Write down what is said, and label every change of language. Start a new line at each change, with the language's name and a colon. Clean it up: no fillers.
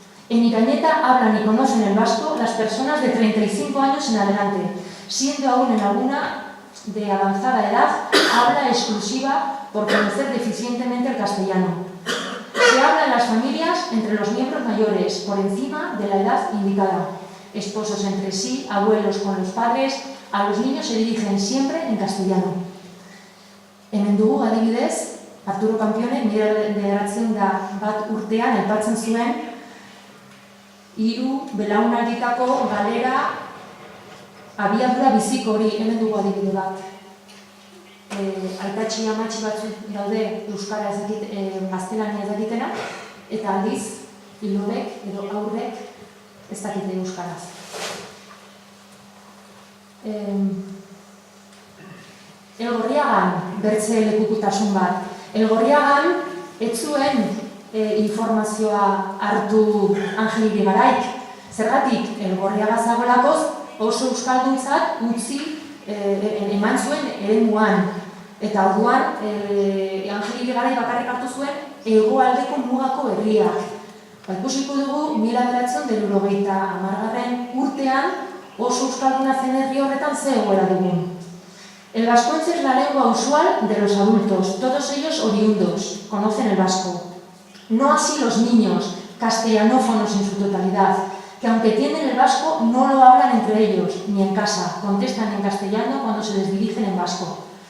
Spanish: En Irañeta hablan y conocen el vasco las personas de 35 años en adelante, siendo aún en alguna de avanzada edad, habla exclusiva por conocer deficientemente el castellano. Se habla en las familias entre los miembros mayores, por encima de la edad indicada. Esposos entre sí, abuelos con los padres, a los niños se dirigen siempre en castellano.
Basque: Hemen dugu, adibidez, Arturo Campione, 1901 urtean aipatzen zuen 3 belaunalditako galera abiadura biziko hori. Hemen dugu adibide bat. Aitatxi amatxi batzuk daude euskara gaztelania ez dakitenak, eta aldiz, ilobek edo aurrek ez dakite euskaraz. Elgorriagan bertze lekukutasun bat. Elgorriagan ez zuen informazioa hartu Angel Irigaraik. Zergatik, Elgorriaga zagoelakoz oso euskalduntzat utzi eman zuen eremuan. Eta orduan, Angel Irigarai bakarrik hartu zuen hegoaldeko mugako herriak. Ikusiko dugu, 1980 urtean oso euskalduna zen herri horretan ze egoera dugun.
Spanish: El vascuence es la lengua usual de los adultos, todos ellos oriundos, conocen el vasco. No así los niños, castellanófonos en su totalidad. que aunque tienen el vasco, no lo hablan entre ellos, ni en casa, contestan en castellano cuando se les dirigen en vasco.